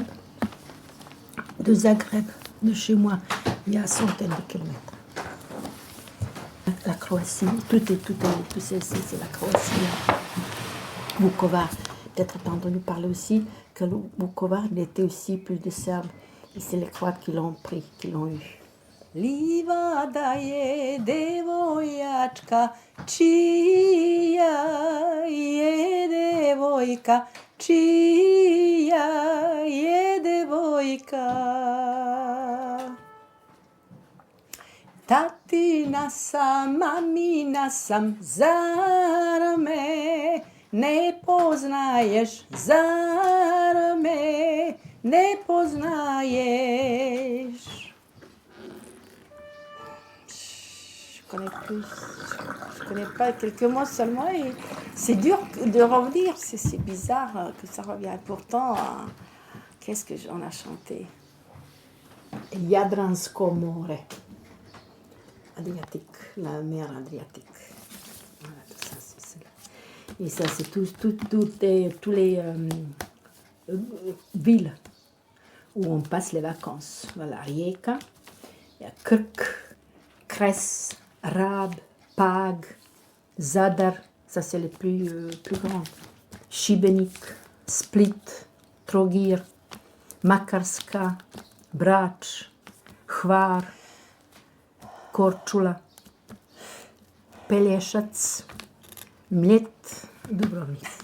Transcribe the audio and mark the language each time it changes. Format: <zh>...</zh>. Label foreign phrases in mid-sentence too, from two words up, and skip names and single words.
<fr>De Zagreb, de chez moi, il y a centaines de kilomètres. La Croatie, tout c'est la Croatie. Vukovar, peut-être pas entendu parler aussi que le Vukovar, il était aussi plus de Serbes. Et c'est les Croates qui l'ont pris, qui l'ont eu.</fr> <hr>Livada je devojačka, čija je devojka, čija je devojka. Tatina sam, mamina sam, zar me ne poznaješ, zar me ne poznaješ.</hr> <fr>Je connais pas quelques mots seulement et c'est dur de revenir, c'est bizarre que ça revienne. Pourtant, qu'est-ce que on a chanté?</fr> <hr>Jadransko more,</hr> <fr>Adriatique, la mer Adriatique. Voilà, tout ça, c'est là. Et ça, c'est tous les villes où on passe les vacances. Voilà, Rijeka, il y a Krk, Kres, Rab, Pag, Zadar, ça c'est les plus grands. Šibenik, Split, Trogir, Makarska, Brač, Hvar, Korčula, Pelješac, Mljet, Dubrovnik.</fr>